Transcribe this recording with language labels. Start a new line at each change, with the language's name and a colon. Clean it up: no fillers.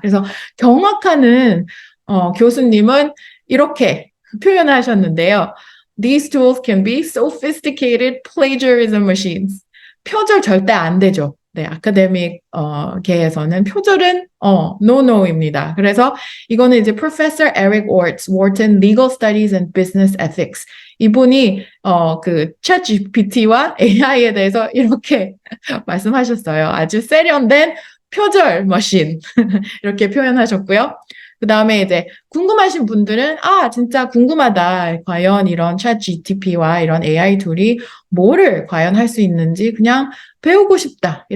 Korean: 그래서 경악하는 교수님은 이렇게 표현하셨는데요.
English: These tools can be sophisticated plagiarism machines.
Korean: 표절 절대 안 되죠. 네, 아카데믹 계에서는 표절은 no no입니다. 그래서 이거는 이제 Professor Eric Orts, Wharton Legal Studies and Business Ethics. 이분이 그 ChatGPT와 AI에 대해서 이렇게 말씀하셨어요. 아주 세련된 표절 머신 이렇게 표현하셨고요. 그 다음에 이제 궁금하신 분들은 진짜 궁금하다. 과연 이런 챗 GTP와 이런 AI 툴이 뭐를 과연 할 수 있는지 그냥 배우고 싶다.